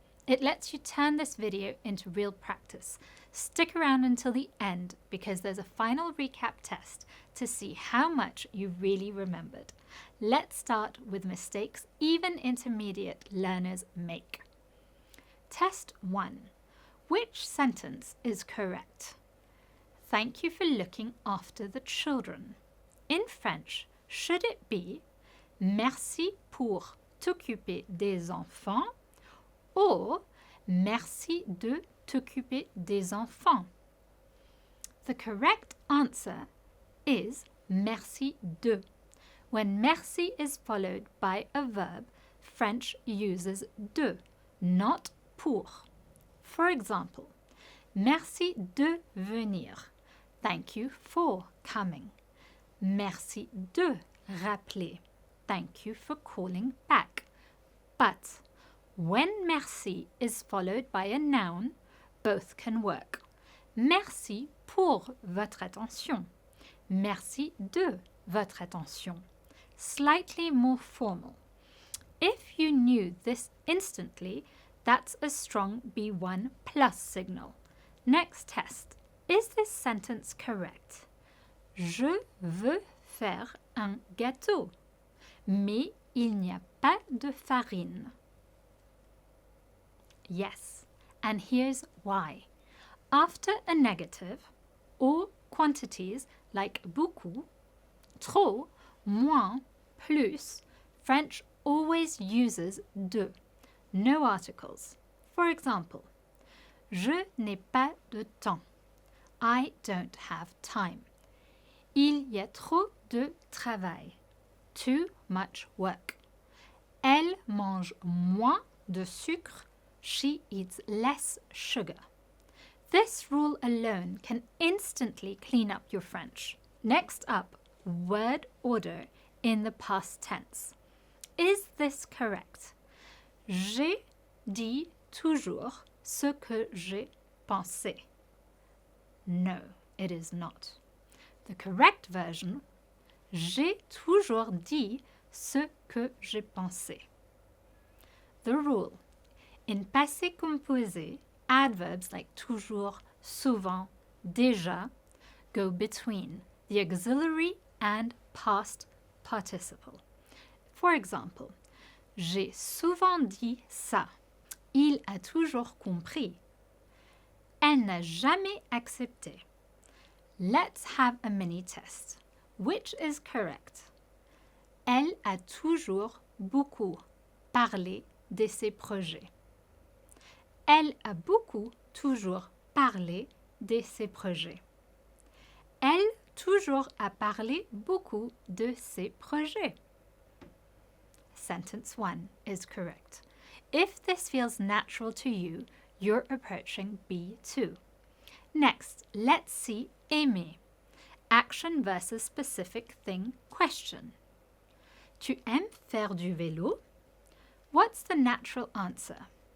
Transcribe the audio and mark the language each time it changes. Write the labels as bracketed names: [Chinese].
[English] It lets you turn this video into real practice. Stick around until the end because there's a final recap test to see how much you really remembered. Let's start with mistakes even intermediate learners make. Test 1. Which sentence is correct? Thank you for looking after the children. In French, should it be [French] Merci pour t'occuper des enfants [English] or [French] Merci de t'occuper des enfants? [English] The correct answer is [French] merci de. [English] When merci is followed by a verb, French uses de, not pour. For example, [French] merci de venir. [English] Thank you for coming. [French] Merci de rappeler. [English] Thank you for calling back. But when merci is followed by a noun, both can work. [French] Merci pour votre attention. Merci de votre attention. [English] Slightly more formal. If you knew this instantly, that's a strong B1 plus signal. Next test. Is this sentence correct? [French] Je veux faire un gâteau, mais il n'y a pas de farine. [English] Yes, and here's why. After a negative, or quantities like beaucoup, trop, moins, plus, French always uses de, no articles. For example, [French] je n'ai pas de temps. [English] I don't have time. [French] Il y a trop de travail. [English] Too much work. [French] Elle mange moins de sucre. [English] She eats less sugar. This rule alone can instantly clean up your French. Next up, word order in the past tense. Is this correct? [French] J'ai dit toujours ce que j'ai pensé. [English] No, it is not. The correct version, [French] j'ai toujours dit ce que j'ai pensé. [English] The rule. In passé composé, adverbs like toujours, souvent, déjà go between the auxiliary and past participle. [French] For example, j'ai souvent dit ça. Il a toujours compris. Elle n'a jamais accepté. [English] Let's have a mini test. Which is correct? [French] Elle a toujours beaucoup parlé de ses projets. Elle a beaucoup toujours parlé de ses projets. Elle toujours a parlé beaucoup de ses projets. [English] Sentence 1 is correct. If this feels natural to you, you're approaching B2. Next, let's see aimer. Action versus specific thing question. [French] Tu aimes faire du vélo? [English] What's the natural answer?